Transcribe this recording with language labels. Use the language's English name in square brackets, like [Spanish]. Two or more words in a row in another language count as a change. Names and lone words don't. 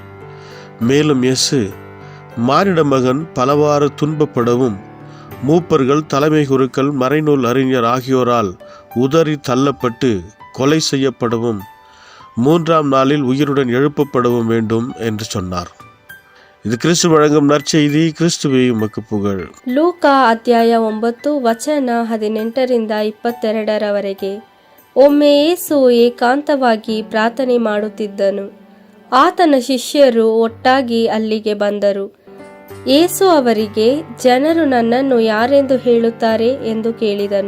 [Tamil] மேலும் இயேசு, மானிட மகன் பலவாறு துன்பப்படவும், மூப்பர்கள், தலைமை குருக்கள், மறைநூல் அறிஞர் ஆகியோரால் உதறி தள்ளப்பட்டு கொலை செய்யப்படவும், 3ஆம் நாளில் உயிருடன் எழுப்பப்படவும் வேண்டும் என்று சொன்னார். இது கிறிஸ்து வழங்கும் நற்செய்தி. கிறிஸ்துவே உமக்கு புகழ். [Kannada] ಲೂಕಾ ಅಧ್ಯಾಯ 9 ವಚನ 18-22 ಒಮ್ಮೆ ಯೇಸು ಏಕಾಂತವಾಗಿ ಪ್ರಾರ್ಥನೆ ಮಾಡುತ್ತಿದ್ದನು. ಆತನ ಶಿಷ್ಯರು ಒಟ್ಟಾಗಿ ಅಲ್ಲಿಗೆ ಬಂದರು. ಯೇಸು ಅವರಿಗೆ, ಜನರು ನನ್ನನ್ನು ಯಾರೆಂದು ಹೇಳುತ್ತಾರೆ ಎಂದು ಕೇಳಿದನು.